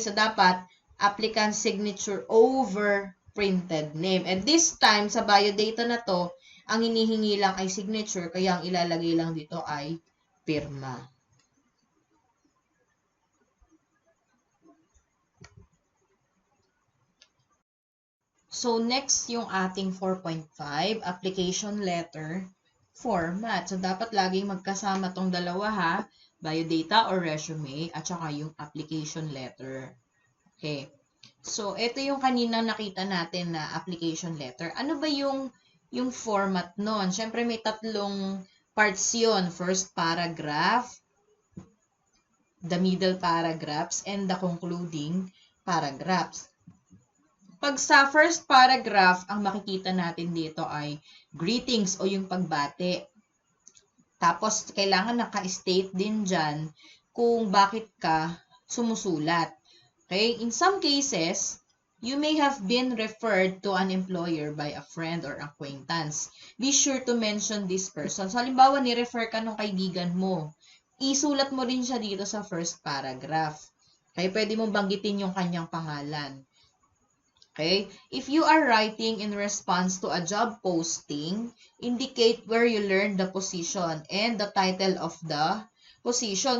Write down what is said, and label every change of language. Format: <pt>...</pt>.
<en>So,</en> <tl>dapat,</tl> <en>applicant signature over printed name. And this time,</en> <tl>sa biodata na to, ang hinihingi lang ay signature, kaya ang ilalagay lang dito ay pirma.</tl> <en>So, next</en> <tl>yung ating</tl> <en>4.5, application letter format.</en> <tl>So, dapat laging magkasama tong dalawa biodata or resume, at saka yung application letter. Okay. So, ito yung kanina nakita natin na application letter. Ano ba yung format nun? Siyempre, may tatlong parts yun.</tl> <en>First paragraph, the middle paragraphs, and the concluding paragraphs.</en> <tl>Pag sa first paragraph, ang makikita natin dito ay greetings o yung pagbati. Tapos, kailangan naka-state din dyan kung bakit ka sumusulat. Okay?</tl> <en>In some cases, you may have been referred to an employer by a friend or acquaintance. Be sure to mention this person.</en> <tl>So, halimbawa, ni-refer ka ng kaibigan mo. Isulat mo rin siya dito sa first paragraph. Okay? Pwede mong banggitin yung kanyang pangalan. Okay?</tl> <en>If you are writing in response to a job posting, indicate where you learned the position and the title of the position.</en>